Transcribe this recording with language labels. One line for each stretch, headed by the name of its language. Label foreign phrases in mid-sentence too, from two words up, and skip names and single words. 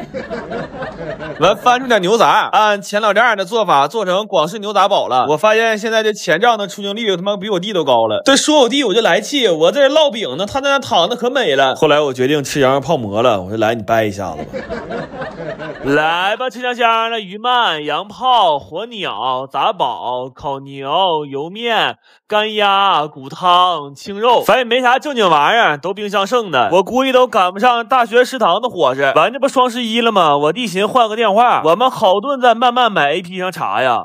Chinese: 完翻出點牛杂，按前老丈人的做法做成廣式牛杂煲了。我發現現在這前丈的出鏡率他媽比我弟都高了。这說我弟我就來氣，我這烙餅呢，他在那躺的可美了。後來我決定吃羊肉泡馍了，我說來你掰一下子吧。來吧，吃香香的魚鰻、羊泡、火鳥、雜煲、烤牛、油麵、乾鴨、骨湯、清肉，反正沒啥正經玩意兒，都冰箱剩的。我估計都趕不上大學食堂的伙食。完這不雙11了嗎？我弟尋換個電話，我們好頓在慢慢買 APP 上查呀。